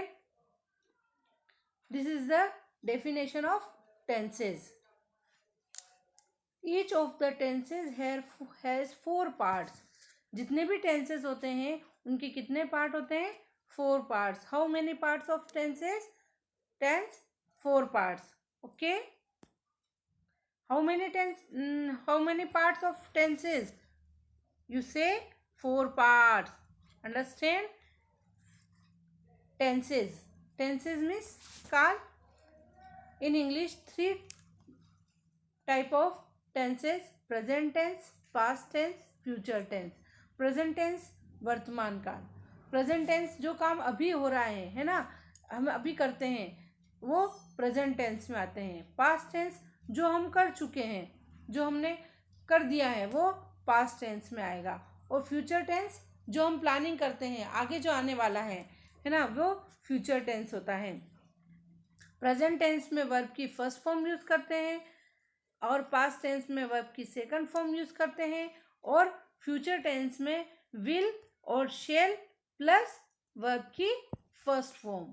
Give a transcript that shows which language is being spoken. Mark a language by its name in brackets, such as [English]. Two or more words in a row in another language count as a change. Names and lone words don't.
[English] This is the definition of tenses. Each of the tenses has 4 parts. [Hindi] जितने भी टेंसेज होते हैं उनके कितने पार्ट होते हैं? [English] 4 पार्ट्स. How many parts of tenses? Tense 4 parts. Okay. How many parts of tenses? You say 4 parts. Understand? Tenses means काल. In English 3 type of tenses: present tense, past tense, future tense. Present tense [Hindi] वर्तमान काल. [English] Present tense [Hindi] जो काम अभी हो रहा है ना, हम अभी करते हैं, वो [English] present tense [Hindi] में आते हैं. [English] Past tense [Hindi] जो हम कर चुके हैं, जो हमने कर दिया है, वो [English] past tense [Hindi] में आएगा. और [English] future tense [Hindi] जो हम प्लानिंग करते हैं, आगे जो आने वाला है ना, वो [English] future tense [Hindi] होता है. [English] present tense [Hindi] में वर्ब की [English] first form use [Hindi] करते हैं, और [English] past tense [Hindi] में वर्ब की [English] second form use [Hindi] करते हैं, और [English] future tense [Hindi] में विल और [English] shall plus verb [Hindi] की [English] first form.